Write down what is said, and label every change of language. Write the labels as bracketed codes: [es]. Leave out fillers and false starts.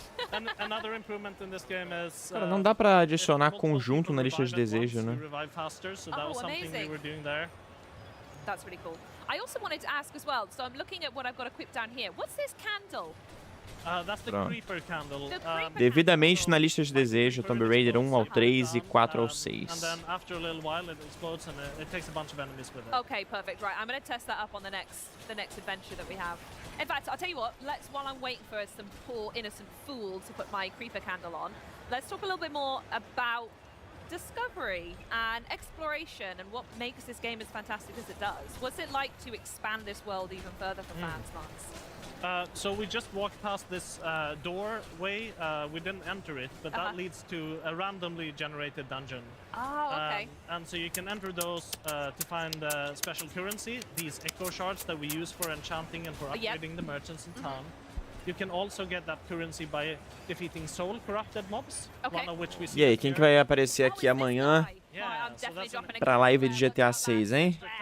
[pt] Cara, não dá pra adicionar conjunto na lista de desejo, né? [en] That's really cool. I also wanted to ask as well, so I'm looking at what I've got equipped down here. What's this candle? That's the creeper candle. [pt] Devidamente na lista de desejo, Tomb Raider 1 ao 3 e 4 ao 6. [en] And then after a little while it explodes and it takes a bunch of enemies with it. Okay, perfect. Right, I'm going to test that up on the next adventure that we have. In fact, I'll tell you what, while I'm waiting for some poor innocent fool to put my creeper candle on, let's talk a little bit more about discovery and exploration and what makes this game as fantastic as it does. What's it like to expand this world even further for fans, Lance? So we just walked past this doorway. We didn't enter it, but that leads to a randomly generated dungeon. Oh, okay. And so you can enter those to find special currency, these echo shards that we use for enchanting and for upgrading the merchants in town. You can also get that currency by defeating soul corrupted mobs, one of which we see. [pt] E aí, quem que vai aparecer aqui amanhã pra live de GTA 6, hein?